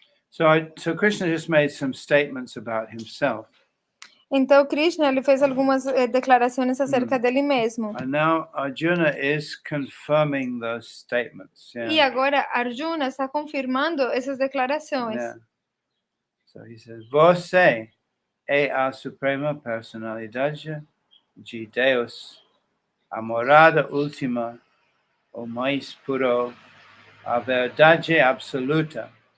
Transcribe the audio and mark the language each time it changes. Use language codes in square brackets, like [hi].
[en] So Krishna just made some statements about himself. [pt] Então, Krishna ele fez algumas declarações acerca dele mesmo. [en] And now Arjuna is confirming those statements. Yeah. [pt] E agora Arjuna está confirmando essas declarações. [en] Yeah. So he says, [pt] "Você é a suprema personalidade de Deus, a morada última, o mais puro, a verdade absoluta.